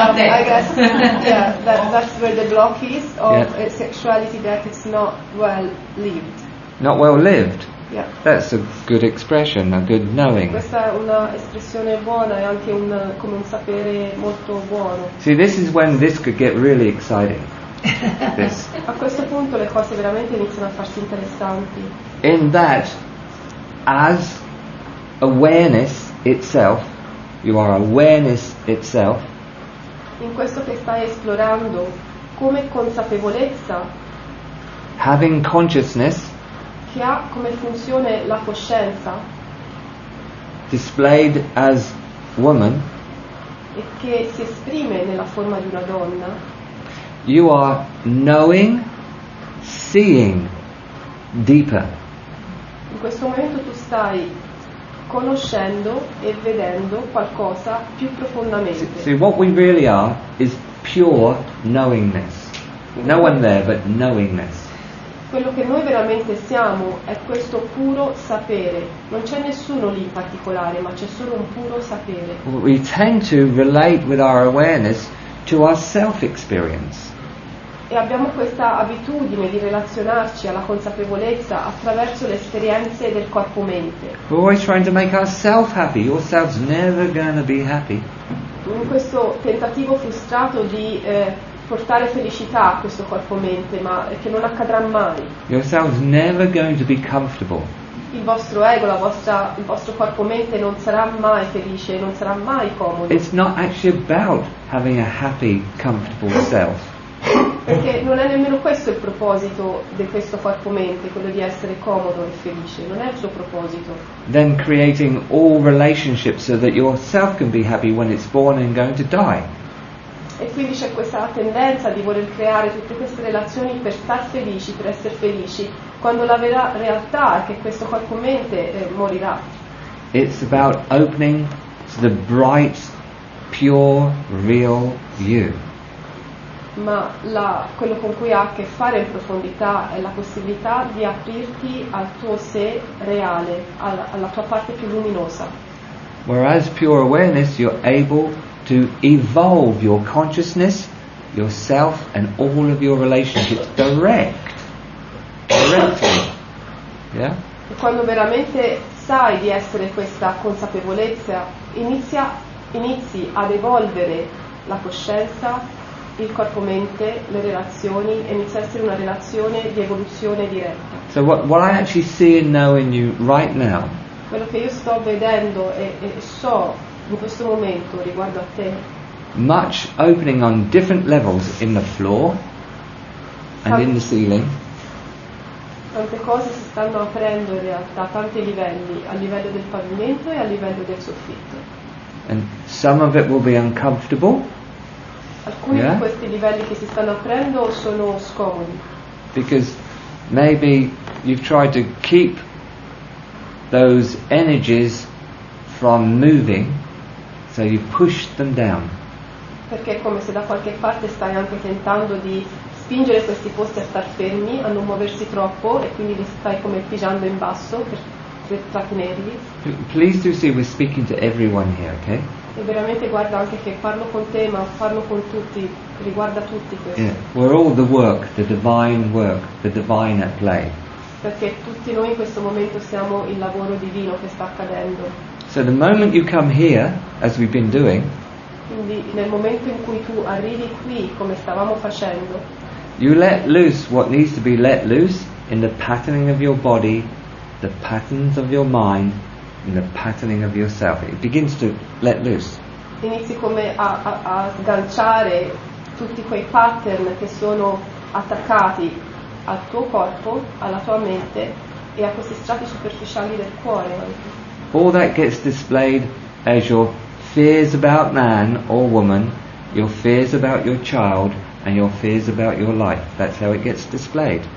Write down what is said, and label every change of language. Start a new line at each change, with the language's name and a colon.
English: I guess that's where the block is of sexuality, that it's not well lived. Not well lived. Yeah. That's a good expression, a good knowing.
Italian: Questa è una espressione buona e anche come un sapere molto buono.
English: See, this is when this could get really exciting. This.
Italian: A questo punto le cose veramente iniziano a farsi interessanti.
English: In that, as awareness itself, you are awareness itself,
Italian: In questo che stai esplorando come consapevolezza,
English: having consciousness
Italian: che ha come funzione la coscienza
English: displayed as woman,
Italian: e che si esprime nella forma di una donna,
English: you are knowing, seeing deeper.
Italian: in questo momento tu stai conoscendo e vedendo qualcosa più profondamente.
English: See, what we really are is pure knowingness. No one there, but knowingness.
Italian: Quello che noi veramente siamo è questo puro sapere. Non c'è nessuno lì in particolare, ma c'è solo un puro sapere.
English: We tend to relate with our awareness to our self-experience.
Italian: E abbiamo questa abitudine di relazionarci alla consapevolezza attraverso le esperienze del corpo-mente.
English: We're always trying to make ourselves happy. Yourself's never going to be happy.
Italian: In questo tentativo frustrato di portare felicità a questo corpo-mente, ma che non accadrà mai.
English: Yourself's never going to be comfortable.
Italian: Il vostro ego, il vostro corpo-mente non sarà mai felice, non sarà mai comodo.
English: It's not actually about having a happy, comfortable self.
Italian: Perché non è nemmeno questo il proposito di questo corpo-mente, quello di essere comodo e felice, non è il suo proposito.
English: Then creating all relationships so that yourself can be happy when it's born and going to die.
Italian: E quindi c'è questa tendenza di voler creare tutte queste relazioni per star felici, per essere felici, quando la vera realtà è che questo corpo-mente morirà.
English: It's about opening to the bright, pure, real you.
Italian: Ma quello con cui ha a che fare in profondità è la possibilità di aprirti al tuo sé reale, alla tua parte più luminosa.
English: Whereas pure awareness, you're able to evolve your consciousness, yourself, and all of your relationships directly. Yeah?
Italian: E quando veramente sai di essere questa consapevolezza, inizi ad evolvere la coscienza, il corpo-mente, le relazioni, e inizia a essere una relazione di evoluzione diretta.
English: So what I actually see and know in you right now
Italian: Quello che io sto vedendo e so in questo momento riguardo a te,
English: much opening on different levels in the floor and in the ceiling,
Italian: tante cose si stanno aprendo in realtà a tanti livelli, a livello del pavimento e a livello del soffitto.
English: and some of it will be uncomfortable
Italian: Alcuni di questi livelli che si stanno aprendo sono scomodi,
English: because maybe you've tried to keep those energies from moving, so you push them down.
Italian: perché è come se da qualche parte stai anche tentando di spingere questi posti a star fermi, a non muoversi troppo, e quindi li stai come pigiando in basso per trattenerli.
English: Please do see we're speaking to everyone here, okay?
Italian: E veramente guarda anche che parlo con te, ma parlo con tutti, riguarda tutti questo.
English: Yeah. We're all the work, the divine at play.
Italian: Perché tutti noi in questo momento siamo il lavoro divino che sta accadendo.
English: So the moment you come here, as we've been doing,
Italian: Quindi nel momento in cui tu arrivi qui, come stavamo facendo,
English: you let loose what needs to be let loose in the patterning of your body, the patterns of your mind, and the patterning of yourself. It begins to let loose.
Italian: inizi come a sganciare tutti quei pattern che sono attaccati al tuo corpo, alla tua mente e a questi strati superficiali del cuore anche.
English: All that gets displayed as your fears about man or woman, your fears about your child, and your fears about your life. That's how it gets displayed.